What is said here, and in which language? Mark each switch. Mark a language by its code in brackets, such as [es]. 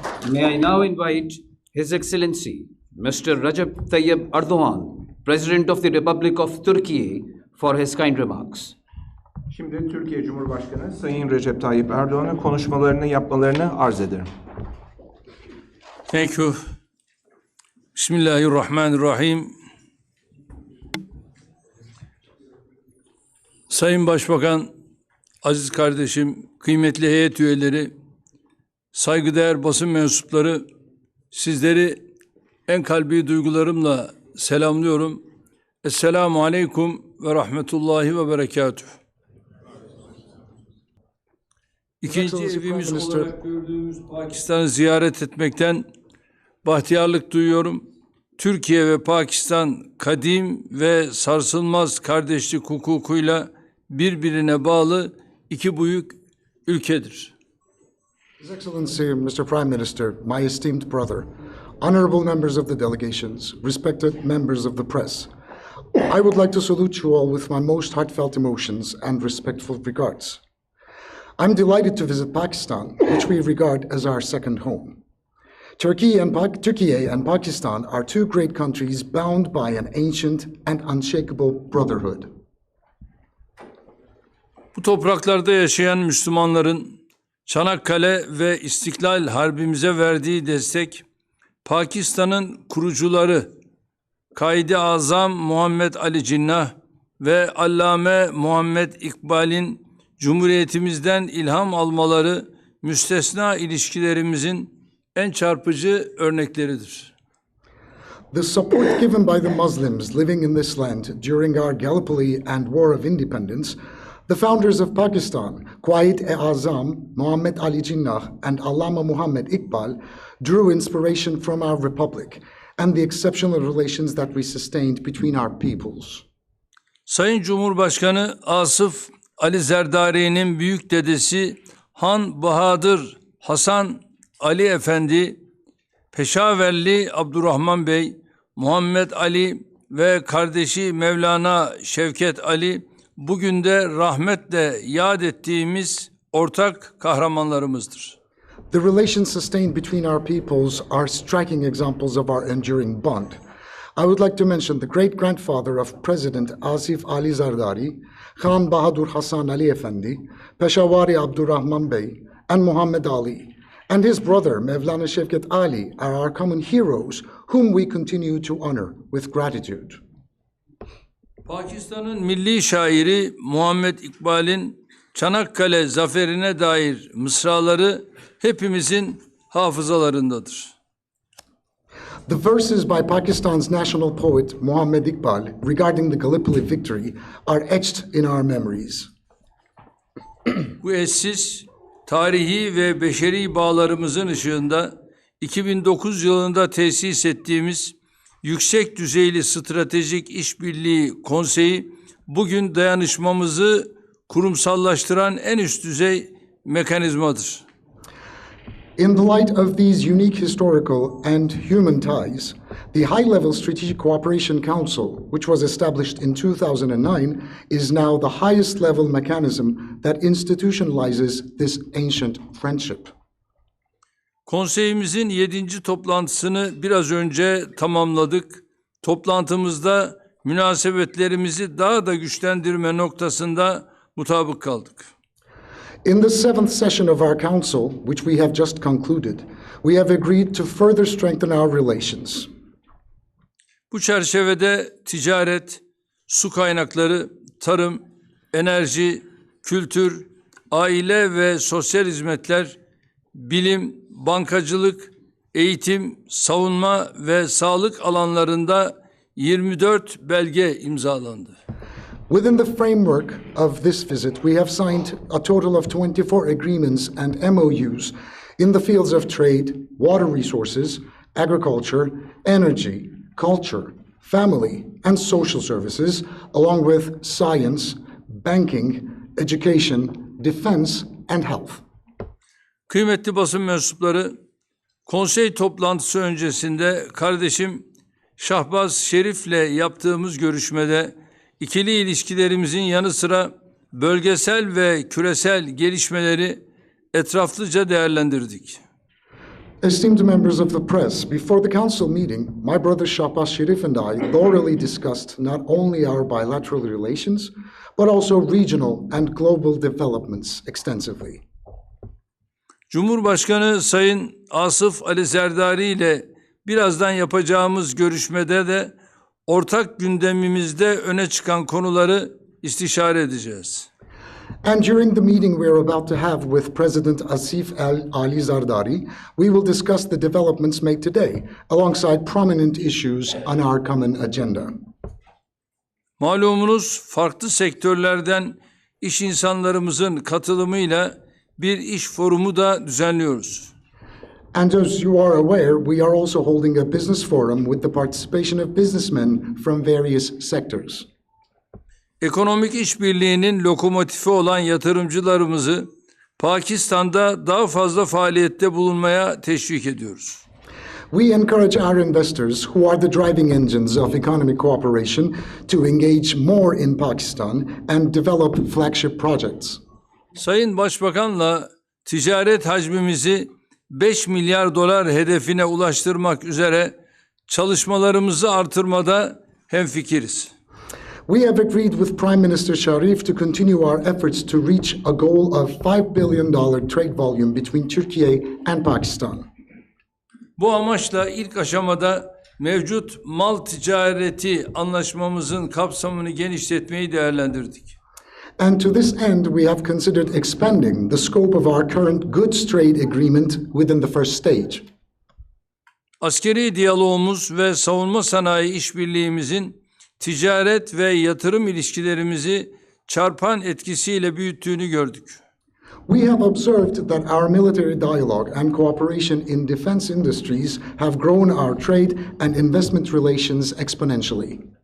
[en] May I now invite His Excellency Mr. Recep Tayyip Erdogan, President of the Republic of Turkey, for his kind remarks. [tr] Şimdi Türkiye Cumhurbaşkanı Sayın Recep Tayyip Erdoğan'ın konuşmalarını yapmalarını arz ederim. [en] Thank you. Bismillahirrahmanirrahim. [tr] Sayın Başbakan, aziz kardeşim, kıymetli heyet üyeleri, saygıdeğer basın mensupları, sizleri en kalbi duygularımla selamlıyorum. [ar] Esselamu aleyküm ve rahmetullahi ve berekatuhu. [tr] İkinci evimiz olarak gördüğümüz Pakistan'ı ziyaret etmekten bahtiyarlık duyuyorum. Türkiye ve Pakistan kadim ve sarsılmaz kardeşlik hukukuyla birbirine bağlı iki büyük ülkedir. [en] His Excellency, Mr. Prime Minister, my esteemed brother, honorable members of the delegations, respected members of the press, I would like to salute you all with my most heartfelt emotions and respectful regards. I'm delighted to visit Pakistan, which we regard as our second home. Turkey and Pakistan are two great countries bound by an ancient and unshakable brotherhood. [tr] Bu topraklarda yaşayan Müslümanların Çanakkale ve İstiklal Harbimize verdiği destek, Pakistan'ın kurucuları Kaid-i Azam Muhammed Ali Cinnah ve Allame Muhammed İkbal'in Cumhuriyetimizden ilham almaları müstesna ilişkilerimizin en çarpıcı örnekleridir. [en] The support given by the Muslims living in this land during our Gallipoli and War of Independence, the founders of Pakistan, Quaid-e Azam, Muhammad Ali Jinnah, and Allama Muhammad Iqbal, drew inspiration from our republic and the exceptional relations that we sustained between our peoples. [tr] Sayın Cumhurbaşkanı Asıf Ali Zerdari'nin büyük dedesi Han Bahadır Hasan Ali Efendi, Peşaverli Abdurrahman Bey, Muhammed Ali ve kardeşi Mevlana Şevket Ali, bugün de rahmetle yad ettiğimiz ortak kahramanlarımızdır. [en] The relations sustained between our peoples are striking examples of our enduring bond. I would like to mention the great-grandfather of President Asif Ali Zardari, Khan Bahadur Hasan Ali Effendi, Peshawari Abdurrahman Bey, and Muhammad Ali, and his brother Mevlana Şevket Ali are our common heroes whom we continue to honor with gratitude. [tr] Pakistan'ın milli şairi Muhammed İkbal'in Çanakkale zaferine dair mısraları hepimizin hafızalarındadır. [en] The verses by Pakistan's national poet Muhammad Iqbal regarding the Gallipoli victory are etched in our memories. [tr] Bu eşsiz, tarihi ve beşeri bağlarımızın ışığında 2009 yılında tesis ettiğimiz Yüksek Düzeyli Stratejik İşbirliği Konseyi bugün dayanışmamızı kurumsallaştıran en üst düzey mekanizmadır. [en] In the light of these unique historical and human ties, the High-Level Strategic Cooperation Council, which was established in 2009, is now the highest level mechanism that institutionalizes this ancient friendship. [tr] Konseyimizin 7. toplantısını biraz önce tamamladık. Toplantımızda münasebetlerimizi daha da güçlendirme noktasında mutabık kaldık. [en] In the 7th session of our council, which we have just concluded, we have agreed to further strengthen our relations. [tr] Bu çerçevede ticaret, su kaynakları, tarım, enerji, kültür, aile ve sosyal hizmetler, bilim, bankacılık, eğitim, savunma ve sağlık alanlarında 24 belge imzalandı. [en] Within the framework of this visit, we have signed a total of 24 agreements and MOUs in the fields of trade, water resources, agriculture, energy, culture, family, and social services, along with science, banking, education, defense, and health. [tr] Kıymetli basın mensupları, konsey toplantısı öncesinde kardeşim Şahbaz Şerif'le yaptığımız görüşmede ikili ilişkilerimizin yanı sıra bölgesel ve küresel gelişmeleri etraflıca değerlendirdik. [en] Esteemed members of the press, before the council meeting, my brother Shahbaz Sharif and I thoroughly discussed not only our bilateral relations, but also regional and global developments extensively. [tr] Cumhurbaşkanı Sayın Asıf Ali Zerdari ile birazdan yapacağımız görüşmede de ortak gündemimizde öne çıkan konuları istişare edeceğiz. [en] And during the meeting we are about to have with President Asif Ali Zardari, we will discuss the developments made today alongside prominent issues on our common agenda. [tr] Malumunuz farklı sektörlerden iş insanlarımızın katılımıyla bir iş forumu da düzenliyoruz. [en] And as you are aware, we are also holding a business forum with the participation of businessmen from various sectors. [tr] Ekonomik işbirliğinin lokomotifi olan yatırımcılarımızı Pakistan'da daha fazla faaliyette bulunmaya teşvik ediyoruz. [en] We encourage our investors, who are the driving engines of economic cooperation, to engage more in Pakistan and develop flagship projects. [tr] Sayın Başbakan'la ticaret hacmimizi 5 milyar dolar hedefine ulaştırmak üzere çalışmalarımızı artırmada hemfikiriz. [en] We have agreed with Prime Minister Sharif to continue our efforts to reach a goal of $5 billion trade volume between Turkey and Pakistan. [tr] Bu amaçla ilk aşamada mevcut mal ticareti anlaşmamızın kapsamını genişletmeyi değerlendirdik. [en] And to this end, we have considered expanding the scope of our current goods trade agreement within the first stage. [tr] Askeri diyalogumuz ve savunma sanayi işbirliğimizin ticaret ve yatırım ilişkilerimizi çarpan etkisiyle büyüttüğünü gördük. [en] We have observed that our military dialogue and cooperation in defense industries have grown our trade and investment relations exponentially.